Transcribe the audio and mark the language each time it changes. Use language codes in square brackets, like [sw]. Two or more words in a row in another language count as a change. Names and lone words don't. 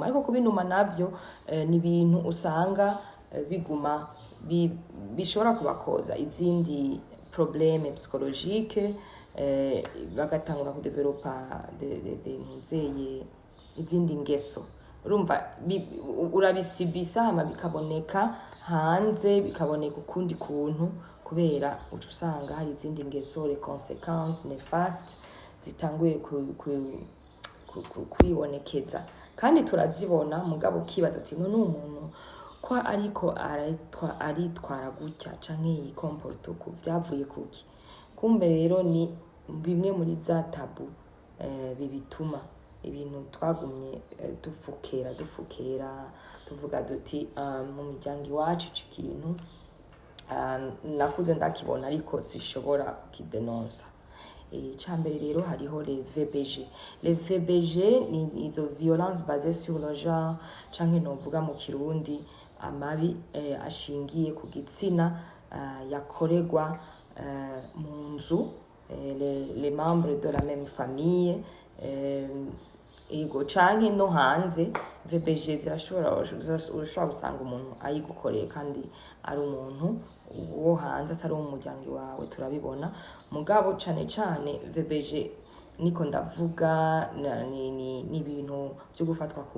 [rn] Ariko kubinuma navyo ni ibintu usanga biguma bishobora kubakoza izindi [fr] problème psychologique, [rn] bagatangura kudevelopa izindi ngeso. Urumva urabisibisa hama bikaboneka hanze, bikaboneka ukundi kuntu, kubera uca usanga hari izindi ngeso, [fr] les conséquences néfastes [rn] zitanguye kwibonekeza, kandi turazibona. Mugabo ukibaza ati none umuntu ko ariko aritwara gutya canke yikomporta uku vyavuye kuki? Kumbe rero ni bimwe muri za tabu bibituma ibintu twagumye dufukera tuvuga duti mu miryango iwacu ico kintu nakuze ndakibona ariko sishobora kukidenonsa. Icambere rero hariho [fr] les VBG. Les VBG [rn] ni izo [fr] violence basée sur le genre, [rn] canke novuga mu Kirundi amabi ashingiye ku gitsina yakoregwa mu nzu, [fr] les membres de la même famille, [rn] ego canke no hanze. VBG urashobora gusanga umuntu ayigukoreye kandi ari umuntu wo hanze atari umuryango wawe, turabibona. Mugabo cane cane VBG niko ndavuga ni ibintu byo gufatwa ku